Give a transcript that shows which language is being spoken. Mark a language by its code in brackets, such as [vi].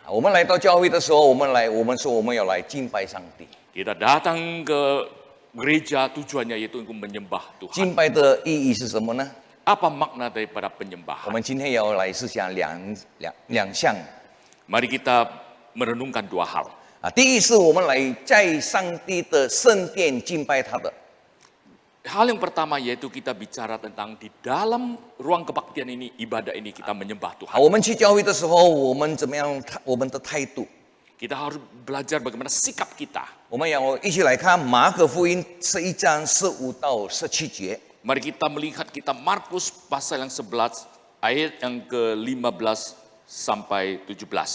[zh] 我们来到教会的时候，我们说我们要来敬拜上帝。 [id] Kita datang ke gereja tujuannya yaitu untuk menyembah Tuhan. [zh] 敬拜的意义是什么呢？ [id] Apa makna daripada [zh] 我 [id] penyembahan? [zh] 们今天要来思想两项 [id] Mari kita merenungkan dua hal. 啊。 [zh] 第一是我们来在上帝的圣殿敬拜他的。 [id] Hal yang pertama yaitu kita bicara tentang di dalam ruang kebaktian ini, ibadah ini kita menyembah 啊， Tuhan. [zh] 我们去教会的时候，我们怎么样？我们的态度， [id] Kita harus belajar bagaimana sikap kita. [zh] 我们要一起来看马可福音11章15到17节。 [id] Mari kita melihat kita Markus pasal yang 11 ayat yang ke-15 sampai 17.